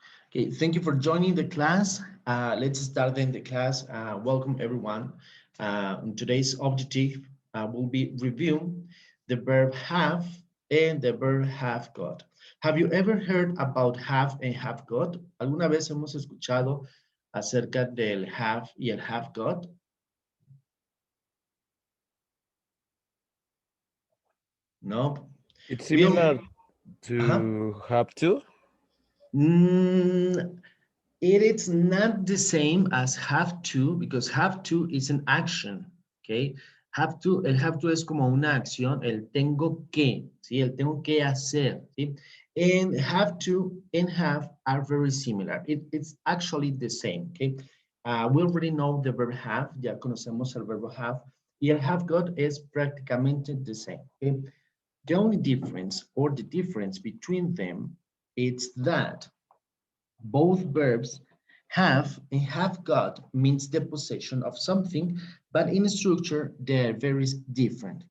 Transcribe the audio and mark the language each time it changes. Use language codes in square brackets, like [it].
[en] Okay, thank you for joining the class. Let's start in the class. Welcome everyone. Today's objective will be review the verb have and the verb have got. Have you ever heard about have and have got? [es] ¿Alguna vez hemos escuchado acerca del have y el have got? No. [en] It's We'll, similar uh-huh. to have to. Mm, it is not the same as have to because have to is an action, okay? [es] El have to es como una acción, el tengo que, ¿sí? El tengo que hacer, ¿sí? [en] And have to and have are very similar. It's actually the same, okay? We already know the verb have, [es] ya conocemos el verbo have, y el have got es prácticamente [en] the same, okay? The only difference or the difference between them is that both verbs have and have got means the possession of something, but in structure they're very different.